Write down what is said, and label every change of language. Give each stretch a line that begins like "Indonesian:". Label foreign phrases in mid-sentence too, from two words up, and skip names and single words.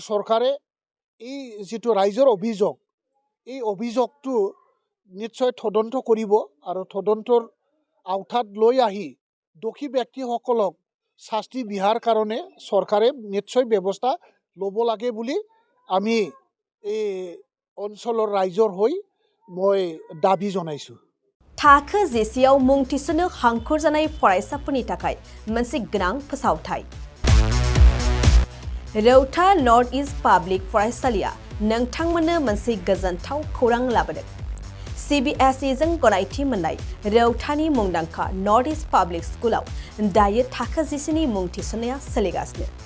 Assamese: চৰকাৰে এই যিটো ৰাইজৰ অভিযোগ এই অভিযোগটো নিশ্চয় তদন্ত কৰিব আৰু তদন্তৰ আওতাত লৈ আহি দোষী ব্যক্তিসকলক শাস্তি দিয়াৰ কাৰণে চৰকাৰে নিশ্চয় ব্যৱস্থা ল'ব লাগে বুলি আমি এই অঞ্চলৰ ৰাইজৰ হৈ মই দাবী জনাইছোঁ
Bodo: थाखो जिसेयाव मुं थिसननो हांखुर जानाय फरायसाफोरनि थाखाय मोनसे गोनां फोसावथाय रौता नर्थ इस्ट पाब्लिक फरायसालिया नोंथांमोननो मोनसे गोजोनथाव खौरां लाबोदों CBSE जों गनायथि मोननाय रौतानि मुंदांखा नर्थ इस्ट पाब्लिक स्कुलाव दायो थाखो जिसेनि मुं थिसननाया सोलिगासिनो